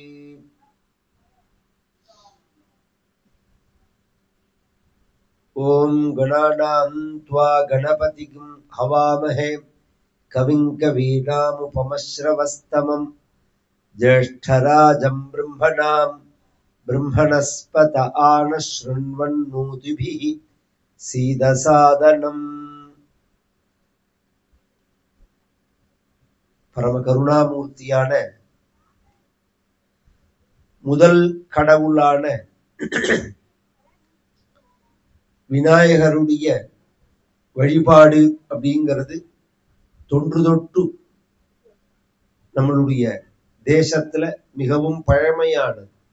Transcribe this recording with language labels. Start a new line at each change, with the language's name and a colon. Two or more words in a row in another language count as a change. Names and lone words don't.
Sanskrit: ॐ गणानां त्वा गणपतिं हवामहे कविं कवीनामुपमश्रवस्तमं ज्येष्ठराजं ब्रह्मणां ब्रह्मणस्पत आनशृण्वन्नोतिभिः सीदसादनम्।
Tamil: பரம கருணாமூர்த்தியான முதல் கடவுளான விநாயகருடைய வழிபாடு அப்படிங்கிறது தொன்று தொட்டு நம்மளுடைய தேசத்துல மிகவும் பழமையானது.